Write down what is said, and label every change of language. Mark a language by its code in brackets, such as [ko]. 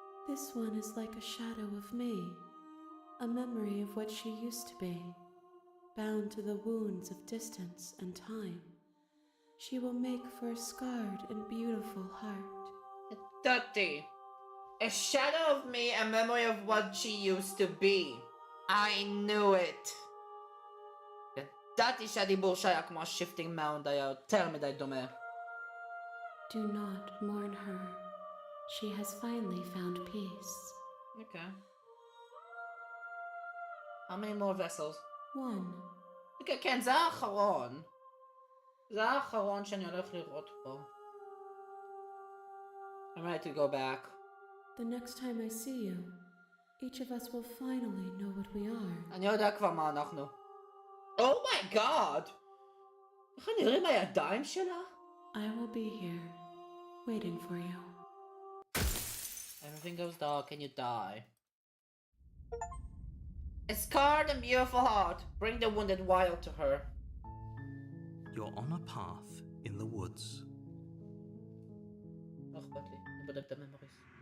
[en] This one is like a shadow of me, a memory of what she used to be, bound to the wounds of distance and time. She will make for a scarred and beautiful heart. Dirty. A shadow of me, a memory of what she used to be. I knew it. [he] ידעתי שהדיבור שהיה כמו ה-shifting mound היה יותר מדי דומה. [en] Do not mourn her. She has finally found peace. Okay. How many more vessels? One. [he] Okay, כן, זה האחרון. זה האחרון שאני הולך לראות פה. [en] I'm ready to go back. The next time I see you, each of us will finally know what we are. [he] אני יודע כבר מה אנחנו. [en] Oh my god! [he] איך נראים הידיים שלה? [en] I will be here, waiting for you. Everything goes dark and you die. A scarred and beautiful heart. Bring the wounded wild to her. You're on a path in the woods. [he] לא אכפת לי, אני בודק את הממוריז.